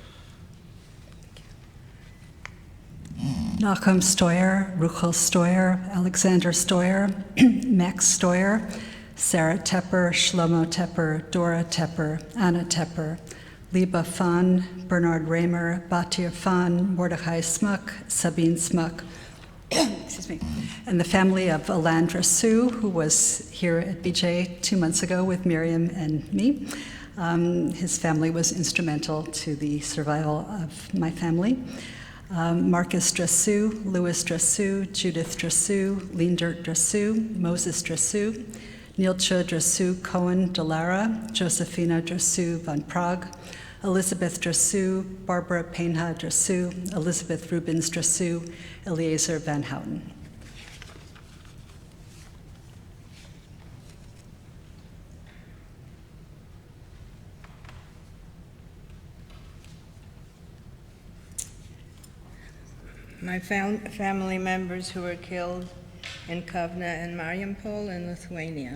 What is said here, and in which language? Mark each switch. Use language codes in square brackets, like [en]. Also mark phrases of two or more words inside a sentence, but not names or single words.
[en] Nachum Stoyer, Ruchel Stoyer, Alexander Stoyer, Max Stoyer, Sarah Tepper, Shlomo Tepper, Dora Tepper, Anna Tepper, Liba Fahn, Bernard Raymer, Batir Fahn, Mordechai Smuck, Sabine Smuck, excuse me, and the family of Alandra Sue, who was here at BJ 2 months ago with Miriam and me. His family was instrumental to the survival of my family. Marcus Dressou, Louis Dressou, Judith Dressou, Leendert Dressou, Moses Dressou, Neeltje Dressou Cohen Delara, Josephina Dressou van Prague, Elizabeth Dressou, Barbara Painha Dressou, Elizabeth Rubens Dressou, Eliezer Van Houten. My family members who were killed in Kovna and Mariumpol in Lithuania.